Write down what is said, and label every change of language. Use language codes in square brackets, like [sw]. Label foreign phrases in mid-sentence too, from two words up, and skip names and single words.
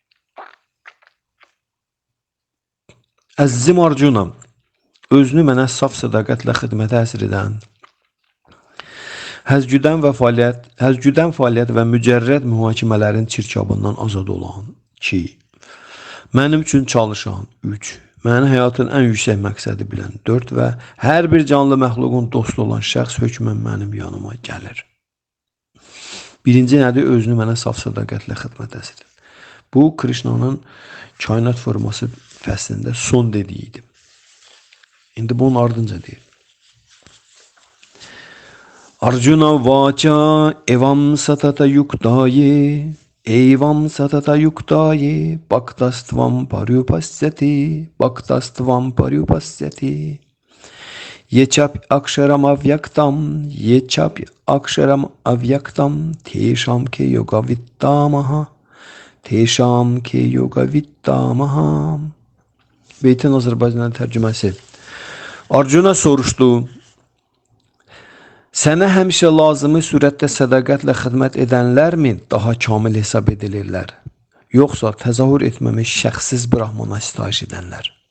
[az] Əzizim Arjuna, özünü mənə saf sədaqətlə xidmətə həsr edən, həzgüdən fəaliyyət və mücərrəd mühakimələrin çirkabından azad olan 2, mənim üçün çalışan 3, mənim həyatın ən yüksək məqsədi bilən 4 və hər bir canlı məxluqun dostu olan şəxs hökmən mənim yanıma gəlir. Birinci nədir? Özünü mənə saf sədaqətlə xidmət həsr edən. Bu, Krishna'nın kainat forması fəslində son dediyiydi. İndi bunun ardınca deyil. [sa] अर्जुन उवाच एवं सतत युक्ता ये भक्तास्त्वं पर्युपासते ये चाप्य अक्षरम् अव्यक्तं तेषां के योग वित्तमाः. [az] Beytin Azərbaycanlı tərcüməsi. Arjuna soruşdu, sənə həmişə lazımı sürətdə sədaqətlə xidmət edənlərmi daha kamil hesab edilirlər, yoxsa təzahür etməmiş şəxsiz Brahmana sitayiş edənlər?